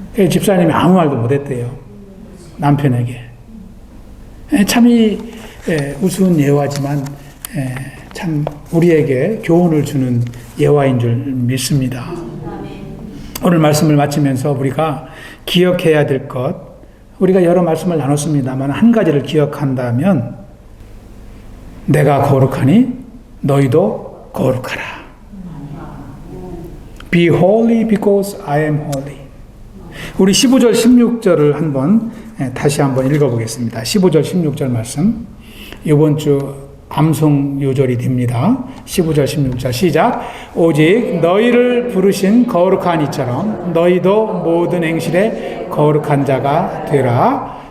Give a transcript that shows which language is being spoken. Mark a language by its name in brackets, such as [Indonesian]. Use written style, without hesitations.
[Korean] 집사님이 아무 말도 못했대요. 남편에게. 참 우스운 예화지만 참 우리에게 교훈을 주는 예화인 줄 믿습니다. 오늘 말씀을 마치면서 우리가 기억해야 될 것, 우리가 여러 말씀을 나눴습니다만 한 가지를 기억한다면, 내가 거룩하니 너희도 거룩하라. [English] Be holy because I am holy. [Korean] 우리 15절 16절을 다시 한번 읽어보겠습니다. 15절 16절 말씀, 이번 주 암송 요절이 됩니다. 15절 16절 시작. 오직 너희를 부르신 거룩한 이처럼 너희도 모든 행실에 거룩한 자가 되라.